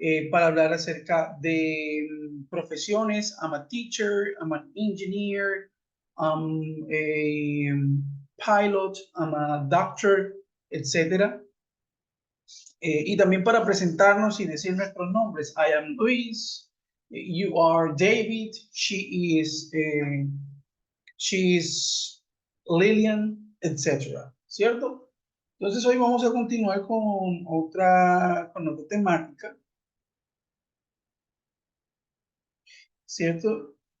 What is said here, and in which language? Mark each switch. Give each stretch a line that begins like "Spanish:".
Spanish: Para hablar acerca de profesiones,
English: I'm a teacher, I'm an engineer, I'm a pilot, I'm a doctor, etcétera.
Spanish: Y también para presentarnos y decir nuestros nombres.
English: I am Luis, you are David, she is Lillian, etc.
Spanish: ¿Cierto? Entonces hoy vamos a continuar con otra temática, ¿cierto?